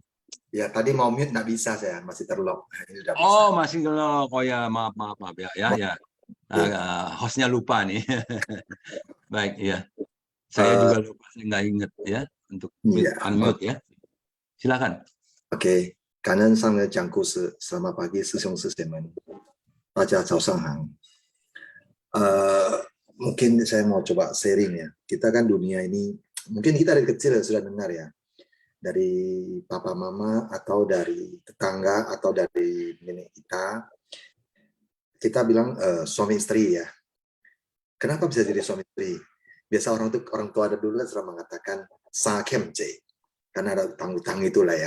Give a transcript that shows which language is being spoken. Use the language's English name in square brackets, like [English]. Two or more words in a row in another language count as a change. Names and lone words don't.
[Indonesian] Ya, tadi mau mute nggak bisa saya, masih terlock. Ini udah bisa. Oh, masih ngelok. Oh ya, maaf ya. Hostnya lupa nih. Baik, ya. Saya juga lupa, saya nggak inget ya untuk unmute ya. Silakan. [Chinese] OK， 感恩上人讲故事。 [Indonesian] Selamat pagi， [Chinese] 师兄师姐们，大家早上好。 [Indonesian] mungkin saya mau coba sharing ya. Kita kan dunia ini, mungkin kita dari kecil sudah dengar ya, dari papa mama atau dari tetangga atau dari nenek kita bilang suami istri ya. Kenapa bisa jadi suami istri? Biasa orang tua ada dulu kan sudah mengatakan sakemje, karena ada utang-utang itulah ya.